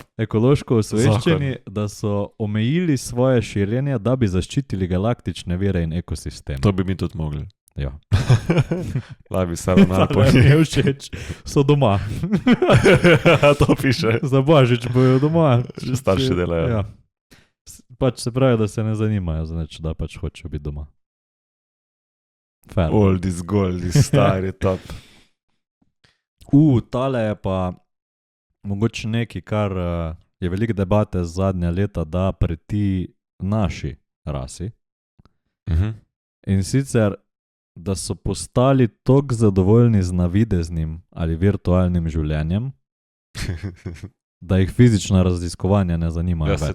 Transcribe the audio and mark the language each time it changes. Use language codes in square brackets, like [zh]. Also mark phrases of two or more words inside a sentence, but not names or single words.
[sl] Ekološko osveščeni, da so omejili svoje širjenje, da bi zaščitili galaktične vire in ekosistem. To bi mi tudi mogli. Ja. Labi se ravnali po njih. Mi je všeč, so doma. To piše. Za Božič bojo doma. Že starši delajo. Ja. Pač se pravi, da se ne zanimajo za nič, da pač hočejo biti doma. Fair. [en] Old is gold, [sl] is stari, top. Tale je pa mogoče nekaj, kar je veliko debate zadnja leta, da preti naši rasi. In sicer, da so postali toliko zadovoljni z navideznim ali virtualnim življenjem, da jih fizična raziskovanja ne zanimajo več.